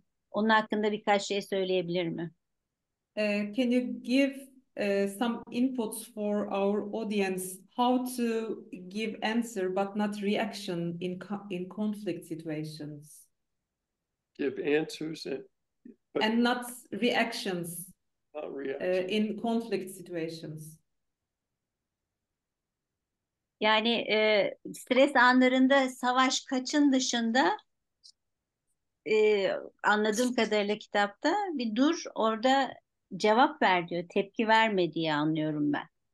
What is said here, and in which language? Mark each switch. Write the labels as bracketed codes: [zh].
[tr] Onun hakkında birkaç şey söyleyebilir mi? [en] Can you give some inputs for our audience how to give answer but not reaction in conflict situations? Give answers And not reactions not reactions. in conflict situations. [tr] Yani stres anlarında savaş kaçın dışında anladığım kadarıyla kitapta bir dur orada cevap ver diyor. Tepki verme diye anlıyorum ben.